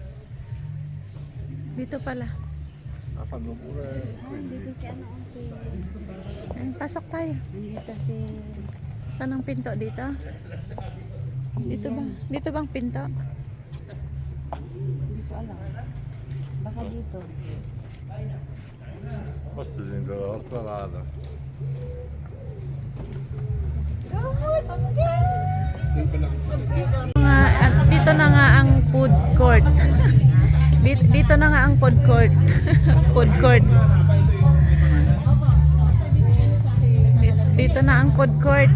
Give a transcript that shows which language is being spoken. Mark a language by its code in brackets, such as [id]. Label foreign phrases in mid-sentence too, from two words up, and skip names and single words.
[tl] Dito pala. Dito si ano si... Pasok tayo. Dito si... Saan ang pinto dito? Dito ba? Dito bang pinto? Hindi ko alam. Baka dito. [it] Forse dall'altra lato. [tl] At dito na nga ang [en] food court. [tl] Dito na nga ang [en] food court. Food court. [tl] Dito na ang [en] food court.